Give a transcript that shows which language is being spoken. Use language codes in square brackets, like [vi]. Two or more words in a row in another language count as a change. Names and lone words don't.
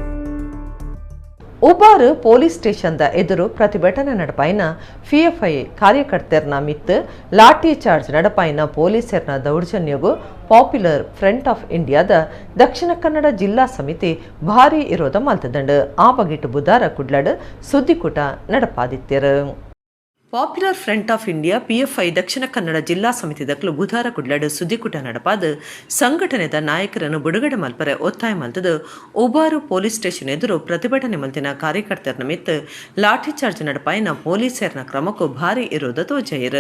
[tcy] ಉಬಾರ್ [en] police station [tcy] ಎದುರು ಪ್ರತಿಭಟನೆ ನಡಪಾಯಿನ ಪಿಎಫ್ಐ ಕಾರ್ಯಕರ್ತೆರ್ನ ಮಿತ್ [en] lathi charge [tcy] ನಡಪಾಯಿನ ಪೊಲೀಸರ್ನ ದೌರ್ಜನ್ಯಗೂ ಪಾಪ್ಯುಲರ್ ಫ್ರಂಟ್ ಆಫ್ ಇಂಡಿಯಾದ ದಕ್ಷಿಣ ಕನ್ನಡ ಜಿಲ್ಲಾ ಸಮಿತಿ ಭಾರೀ ವಿರೋಧ ಮಲ್ತದಂಡು ಆ ಬಗೆಟ್ ಬುಧವಾರ ಕುಡ್ಲಡ್ ಸುದ್ದಿಕೂಟ ನಡಪಾದಿತ್ಯರು. ಪಾಪ್ಯುಲರ್ ಫ್ರಂಟ್ ಆಫ್ ಇಂಡಿಯಾ ಪಿಎಫ್ಐ ದಕ್ಷಿಣ ಕನ್ನಡ ಜಿಲ್ಲಾ ಸಮಿತಿ ದಕ್ಲು ಬುಧವಾರ ಕುಡ್ಲಡ್ ಸುದ್ದಿಕೂಟ ನಡಪಾದ ಸಂಘಟನೆದ ನಾಯಕರನ್ನು ಬಿಡುಗಡೆ ಮಲ್ಪರೆ ಒತ್ತಾಯ ಮಲ್ತದು ಉಬಾರು [en] police station [tcy] ಎದುರು ಪ್ರತಿಭಟನೆ ಮಲ್ತಿನ ಕಾರ್ಯಕರ್ತರ ಮಿತ್ [en] lathi charge [tcy] ನಡಪಾಯಿನ ಪೊಲೀಸರ್ನ ಕ್ರಮಕ್ಕೂ ಭಾರಿ ವಿರೋಧ ತೋಜೈರು.